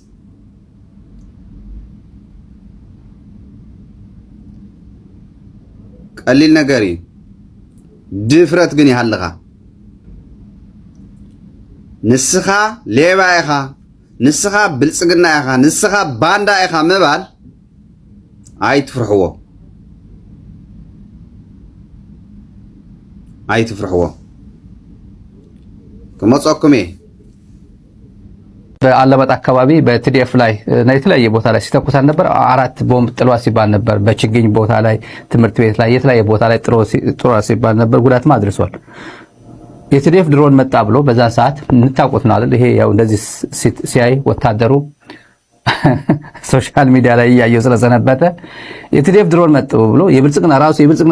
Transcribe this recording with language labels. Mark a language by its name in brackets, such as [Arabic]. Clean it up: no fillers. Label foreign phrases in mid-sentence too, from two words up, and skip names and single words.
[Tigrinya] ቀሊል ነገር እዩ። ድፍረት ግን ይሃልኻ ንስኻ ሌባ ኢኻ ንስኻ ብልፅግና ኢኻ ንስኻ ባንዳ ኢኻ ምባል ኣይትፍርሕዎ ክመፀኩም እየ [Amharic] በአለማጣ አካባቢ በቲዲኤፍ ላይ የተለያየ ቦታ ላይ ሲተኩሳን ነበር። 4 ቦምብ ጥሏ ሲባል ነበር። በችግኝ ቦታ ላይ ትምህርት ቤት ላይ የተለያየ ቦታ ላይ ጥሯ ሲባል ነበር። ጉዳትም አድርሷል። የቲዲኤፍ ድሮን መጣ ብሎ በዛ ሰዓት እንታቆት ነው አይደል? ይሄ ያው እንደዚህ ሲያይ ወታደሩ ሶሻል ሚዲያ ላይ ያየው ስለሰነበተ የቲዲኤፍ ድሮን መጣ ብሎ የብልጽግና